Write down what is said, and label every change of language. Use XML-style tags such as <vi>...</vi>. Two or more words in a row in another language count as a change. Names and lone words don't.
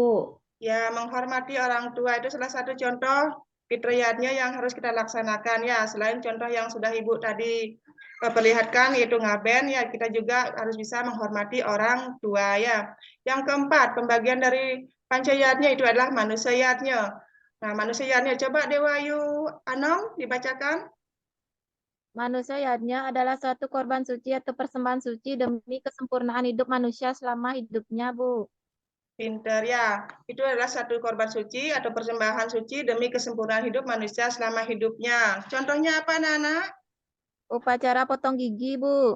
<id>Ya, menghormati orang tua itu salah satu contoh Pitrayatnya yang harus kita laksanakan ya. Selain contoh yang sudah Ibu tadi perlihatkan yaitu ngaben ya, kita juga harus bisa menghormati orang tua ya. Yang keempat, pembagian dari pancayatnya itu adalah manusayatnya. Nah, manusayatnya coba Dewayu Anom dibacakan. Manusayatnya adalah suatu korban suci atau persembahan suci demi kesempurnaan hidup manusia selama hidupnya, Bu. Pinter ya, itu adalah satu korban suci atau persembahan suci demi kesempurnaan hidup manusia selama hidupnya. Contohnya apa, anak-anak? Upacara potong gigi, Bu.</id>